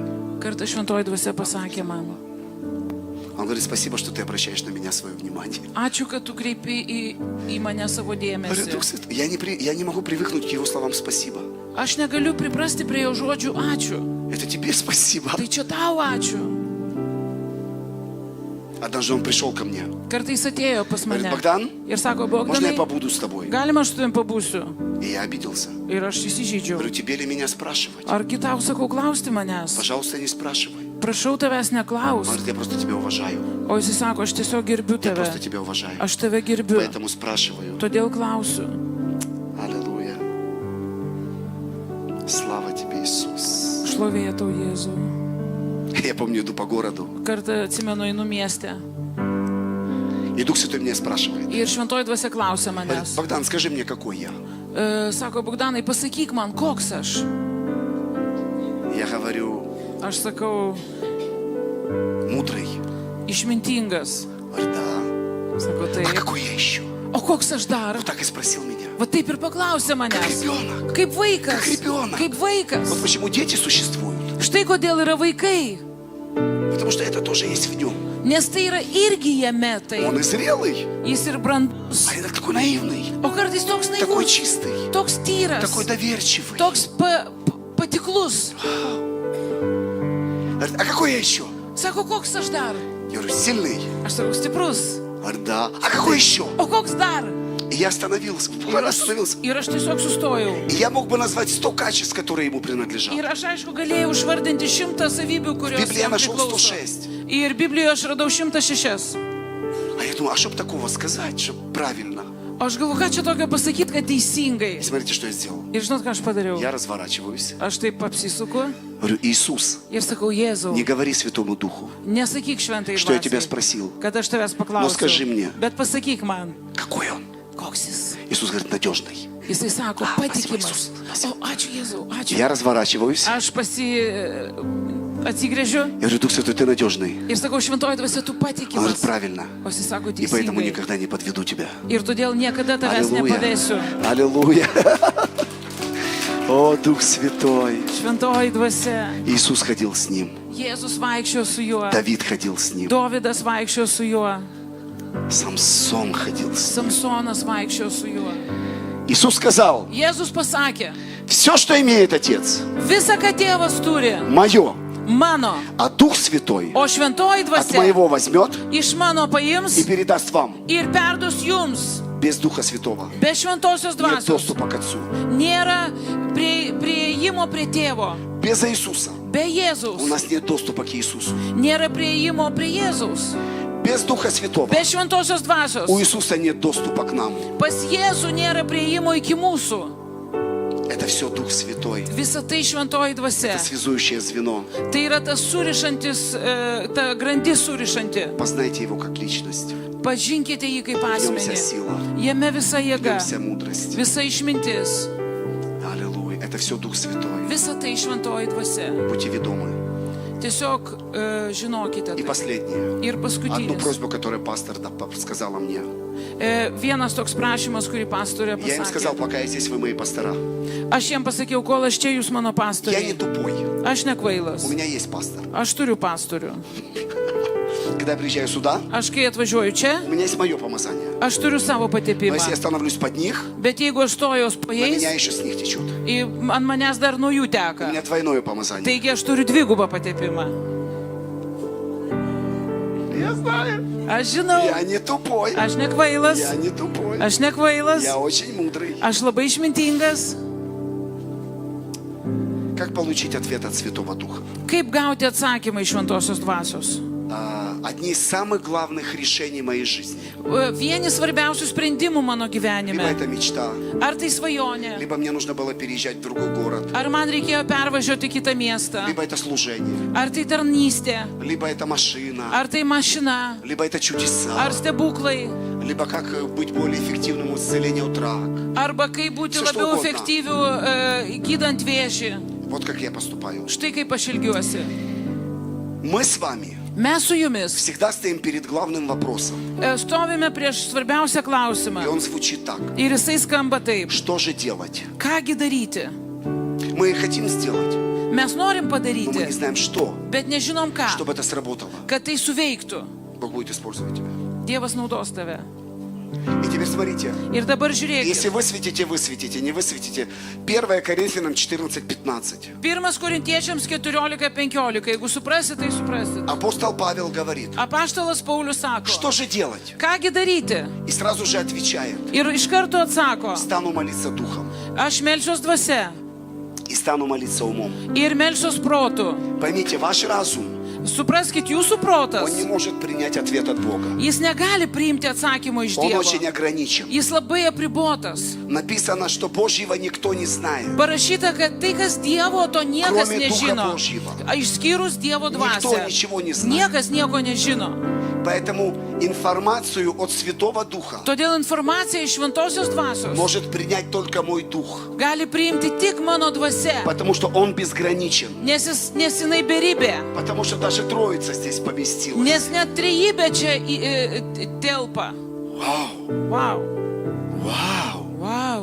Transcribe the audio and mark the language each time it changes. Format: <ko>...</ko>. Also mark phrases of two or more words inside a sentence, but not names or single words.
<lt>Kartą šventoji dvasia pasakė man.</lt> <ru>он говорит, спасибо, что ты обращаешь на меня свое внимание.</ru> <lt>Ačiū, kad tu kreipi į mane savo</lt> <ru>Говорит, Дух</ru> <lt>dėmesį.</lt> <ru>Святой, я не могу привыкнуть к его словам спасибо.</ru> <lt>Aš negaliu priprasti prie jo žodžių ačiū.</lt> <ru>Это тебе спасибо.</ru> <lt>Tai čia tau ačiū.</lt> <ru>Однажды он пришел ко мне.</ru> <lt>Kartais atėjo pas</lt> <ru>Говорит,</ru> <lt>mane</lt> <ru>Богдан,</ru> <lt>ir sako,</lt> <ru>можно я</ru> <lt>Bogdanai,</lt> <ru>побуду с тобой?</ru> <lt>galima aš su tavim pabūsiu.</lt> <ru>И я обиделся.</ru> <lt>Ir aš įsižydžiau.</lt> <ru>Говорю, тебе ли меня спрашивать?</ru> <lt>Argi tau sakau klausti manęs?</lt> <ru>Пожалуйста, не спрашивай.</ru> <lt>Prašau tavęs neklaus.</lt> <ru>Он говорит, я просто тебя уважаю.</ru> <lt>O jis sako, aš tiesiog gerbiu</lt> <ru>Я</ru> <lt>tave.</lt> <ru>просто тебя уважаю.</ru> <lt>Aš tave gerbiu.</lt> <ru>Поэтому спрашиваю.</ru> <lt>Todėl klausiu.</lt> <ru>Аллилуйя. Слава тебе, Иисус.</ru> <lt>Šlovė tau, Jėzau.</lt> <ru>Я помню, иду по городу.</ru> <lt>Kartą atsimenu, einu mieste.</lt> <ru>И Дух Святой меня спрашивает.</ru> <lt>Ir šventoji dvasia klausia</lt> <ru>Говорит,</ru> <lt>manęs.</lt> <ru>Богдан, скажи мне, какой я?</ru> <lt>Sako, Bogdanai, pasakyk man, koks aš.</lt> <ru>Я говорю,</ru> <lt>Aš sakau,</lt> <ru>мудрый.</ru> <lt>išmintingas.</lt> <ru>Говорит, да.</ru> <lt>Sako,</lt> <ru>А</ru> <lt>taip.</lt> <ru>какой я еще?</ru> <lt>O koks aš dar?</lt> <ru>Вот так и спросил меня.</ru> <lt>Va taip ir paklausė</lt> <ru>Как</ru> <lt>manęs.</lt> <ru>ребенок.</ru> <lt>Kaip vaikas.</lt> <ru>Как ребенок.</ru> <lt>Kaip vaikas.</lt> <ru>Вот почему дети существуют.</ru> <lt>Štai kodėl yra vaikai.</lt> <ru>Потому что это тоже есть в нем.</ru> <lt>Nes tai yra irgi jame tai.</lt> <ru>Он и зрелый,</ru> <lt>Jis ir brandus.</lt> <ru>а иногда такой наивный,</ru> <lt>O kartais toks</lt> <ru>такой</ru> <lt>naivus.</lt> <ru>чистый,</ru> <lt>Toks tyras.</lt> <ru>такой доверчивый.</ru> <lt>Toks patiklus.</lt> <ru>Говорит, а какой я еще?</ru> <lt>Sako, koks aš dar?</lt> <ru>Я говорю, сильный.</ru> <lt>Aš sakau, stiprus.</lt> <ru>Говорит, да. А какой еще?</ru> <lt>O koks dar?</lt> <ru>И я остановился, буквально остановился.</ru> <lt>Ir aš tiesiog sustojau.</lt> <ru>И я мог бы назвать 100 качеств, которые ему принадлежат.</ru> <lt>Ir aš aišku galėjau išvardinti 100 savybių, kurios</lt> <ru>Библия</ru> <lt>jam</lt> <ru>нашел</ru> <lt>priklauso. 106. Ir Biblijoje aš radau 106.</lt> <ru>А я думаю, а что бы такого сказать, чтобы правильно?</ru> <lt>O aš galvoju, ką čia tokio pasakyti, kad teisingai.</lt> <ru>И смотрите, что я сделал.</ru> <lt>Ir žinot, ką aš padariau?</lt> <ru>Я разворачиваюсь.</ru> <lt>Aš taip apsisuku</lt> <ru>Говорю, Иисус,</ru> <lt>ir sakau, Jėzau,</lt> <ru>не говори Святому Духу,</ru> <lt>nesakyk šventai</lt> <ru>что я тебя</ru> <lt>dvasiai,</lt> <ru>спросил.</ru> <lt>kad aš tavęs</lt> <ru>Ну, скажи</ru> <lt>paklausiau.</lt> <ru>мне.</ru> <lt>Bet pasakyk man,</lt> <ru>Какой он?</ru> <lt>koks jis.</lt> <ru>Иисус говорит, надежный.</ru> <lt>Jisai sako,</lt> <ru>Спасибо,</ru> <lt>patikimas.</lt> <ru>Иисус.</ru> <lt>O, ačiū Jėzau, ačiū.</lt> <ru>Я разворачиваюсь.</ru> <lt>Aš atsigręžiu</lt> <ru>Я говорю, Дух Святой, ты надежный.</ru> <lt>ir sakau, šventoji dvasia, tu</lt> <ru>Он говорит,</ru> <lt>patikimas.</lt> <ru>правильно.</ru> <lt>O jis sako,</lt> <ru>И поэтому</ru> <lt>teisingai.</lt> <ru>никогда не подведу тебя.</ru> <lt>Ir todėl niekada tavęs</lt> <ru>Аллилуйя.</ru> <lt>nepavėsiu.</lt> <ru>Аллилуйя. О, Дух Святой.</ru> <lt>Šventoji dvasia.</lt> <ru>Иисус ходил с ним.</ru> <lt>Jėzus vaikščiojo su juo.</lt> <ru>Давид ходил с ним.</ru> <lt>Dovydas vaikščiojo su juo.</lt> <ru>Самсон ходил с ним.</ru> <lt>Samsonas vaikščiojo su juo.</lt> <ru>Иисус сказал,</ru> <lt>Jėzus pasakė,</lt> <ru>все, что имеет Отец,</ru> <lt>visa, ką tėvas turi,</lt> <ru>мое,</ru> <lt>mano,</lt> <ru>а Дух Святой</ru> <lt>o šventoji</lt> <ru>от</ru> <lt>dvasia</lt> <ru>моего возьмет</ru> <lt>iš mano</lt> <ru>и</ru> <lt>paims</lt> <ru>передаст вам.</ru> <lt>ir perduos jums.</lt> <ru>Без Духа Святого</ru> <lt>Be šventosios</lt> <ru>нет</ru> <lt>dvasios</lt> <ru>доступа к Отцу.</ru> <lt>nėra prieimo prie tėvo.</lt> <ru>Без Иисуса</ru> <lt>Be</lt> <ru>у</ru> <lt>Jėzaus</lt> <ru>нас нет доступа к Иисусу.</ru> <lt>nėra prieimo prie Jėzaus.</lt> <ru>Без Духа Святого</ru> <lt>Be šventosios dvasios</lt> <ru>у Иисуса нет доступа к нам.</ru> <lt>pas Jėzų nėra prieimo iki mūsų.</lt> <ru>Это все Дух Святой.</ru> <lt>Visa tai šventoji dvasia.</lt> <ru>Это связующее звено.</ru> <lt>Tai yra tas surišantis, ta grandis surišanti.</lt> <ru>Познайте Его как личность.</ru> <lt>Pažinkite jį kaip</lt> <ru>В нем вся</ru> <lt>asmenį.</lt> <ru>сила,</ru> <lt>Jame visa</lt> <ru>в нем</ru> <lt>jėga,</lt> <ru>вся мудрость.</ru> <lt>visa išmintis.</lt> <ru>Аллилуйя. Это все Дух Святой.</ru> <lt>Visa tai šventoji dvasia.</lt> <ru>Будьте ведомы.</ru> <lt>Tiesiog žinokite.</lt> <ru>И</ru> <lt>Tai.</lt> <ru>последнее.</ru> <lt>Ir</lt> <ru>Одну</ru> <lt>paskutinis.</lt> <ru>просьбу, которую пастор сказала мне.</ru> <lt>Vienas toks prašymas, kurį pastorė</lt> <ru>Я им сказал,</ru> <lt>pasakė.</lt> <ru>пока я здесь, вы мои пастора.</ru> <lt>Aš jiem pasakiau, kol aš čia jūs mano</lt> <ru>Я не</ru> <lt>pastoriai.</lt> <ru>тупой.</ru> <lt>Aš nekvailas.</lt> <ru>У меня есть пастор.</ru> <lt>Aš turiu pastorių.</lt> <ru>Когда я приезжаю сюда,</ru> <lt>Aš kai atvažiuoju čia,</lt> <ru>у меня есть мое помазание.</ru> <lt>aš turiu savo</lt> <ru>Но</ru> <lt>patepimą.</lt> <ru>если я становлюсь под них,</ru> <lt>Bet jeigu aš stojos po</lt> <ru>на меня</ru> <lt>jais,</lt> <ru>еще с них течет.</ru> <lt>ant manęs dar nuo jų</lt> <ru>У</ru> <lt>teka.</lt> <ru>меня двойное помазание.</ru> <lt>Taigi aš turiu dvigubą patepimą.</lt> <ru>Я знаю.</ru> <lt>Aš žinau.</lt> <ru>Я не тупой.</ru> <lt>Aš nekvailas.</lt> <ru>Я не тупой.</ru> <lt>Aš nekvailas.</lt> <ru>Я очень мудрый.</ru> <lt>Aš labai išmintingas.</lt> <ru>Как получить ответ от Святого Духа?</ru> <lt>Kaip gauti atsakymą iš šventosios dvasios?</lt> <ru>Одни из самых главных решений моей жизни.</ru> <lt>Vieni svarbiausių sprendimų mano</lt> <ru>Либо</ru> <lt>gyvenime.</lt> <ru>это мечта,</ru> <lt>Ar tai svajonė?</lt> <ru>либо мне нужно было переезжать в другой город,</ru> <lt>Ar man reikėjo pervažiuoti į kitą miestą?</lt> <ru>либо это служение,</ru> <lt>Ar tai tarnystė?</lt> <ru>либо это машина,</ru> <lt>Ar tai mašina?</lt> <ru>либо это чудеса,</ru> <lt>Ar stebuklai?</lt> <ru>либо как быть более эффективным в исцелении от рака.</ru> <lt>Arba kaip būti Su što labiau ugodna. efektyviu gydant vėžį?</lt> <ru>Вот как я поступаю.</ru> <lt>Štai kaip aš ilgiuosi.</lt> <ru>Мы с вами</ru> <lt>Mes su jumis</lt> <ru>всегда стоим перед главным вопросом.</ru> <lt>stovime prieš svarbiausią klausimą.</lt> <ru>И он звучит так.</ru> <lt>Ir jisai skamba taip.</lt> <ru>Что же делать?</ru> <lt>Kągi daryti?</lt> <ru>Мы хотим сделать,</ru> <lt>Mes norim</lt> <ru>но мы не</ru> <lt>padaryti,</lt> <ru>знаем, что,</ru> <lt>bet nežinom ką,</lt> <ru>чтобы это сработало.</ru> <lt>kad tai suveiktų.</lt> <ru>Бог будет использовать тебя.</ru> <lt>Dievas naudos tave.</lt> <ru>И теперь смотрите.</ru> <lt>Ir dabar</lt> <ru>Если</ru> <lt>žiūrėkit.</lt> <ru>высветите, не высветите. 1 Коринфянам 14:15.</ru> <lt>1 Korintiečiams 14:15. Jeigu suprasit, tai suprasit.</lt> <ru>Апостол Павел говорит,</ru> <lt>Apaštalas Paulius sako.</lt> <ru>что же делать?</ru> <lt>Kągi daryti?</lt> <ru>И сразу же отвечает,</ru> <lt>Ir iš karto atsako.</lt> <ru>стану молиться духом</ru> <lt>Aš melsiuos dvasia.</lt> <ru>и стану молиться умом.</ru> <lt>Ir melsiuos protu.</lt> <ru>Поймите, ваш разум,</ru> <lt>Supraskit, jūsų</lt> <ru>он</ru> <lt>protas.</lt> <ru>не может принять ответ от Бога.</ru> <lt>Jis negali priimti atsakymo iš</lt> <ru>Он</ru> <lt>Dievo.</lt> <ru>очень ограничен.</ru> <lt>Jis labai apribotas.</lt> <ru>Написано, что Божьего никто не знает.</ru> <lt>Parašyta, kad tai, kas Dievo, to niekas</lt> <ru>Кроме Духа</ru> <lt>nežino.</lt> <ru>Божьего.</ru> <lt>Išskyrus Dievo</lt> <ru>Никто</ru> <lt>dvasią.</lt> <ru>ничего не знает.</ru> <lt>Niekas nieko nežino.</lt> <ru>Поэтому информацию от Святого Духа</ru> <lt>Todėl informacija iš šventosios dvasios</lt> <ru>может принять только мой дух.</ru> <lt>gali priimti tik mano dvasia.</lt> <ru>Потому что он безграничен.</ru> <lt>Nes jinai beribė.</lt> <ru>Потому что даже Троица здесь поместилась.</ru> <lt>Nes net trejybė čia telpa.</lt> <ru>Вау,</ru> <lt>Vau.</lt> <ru>вау.</ru> <lt>Vau.</lt>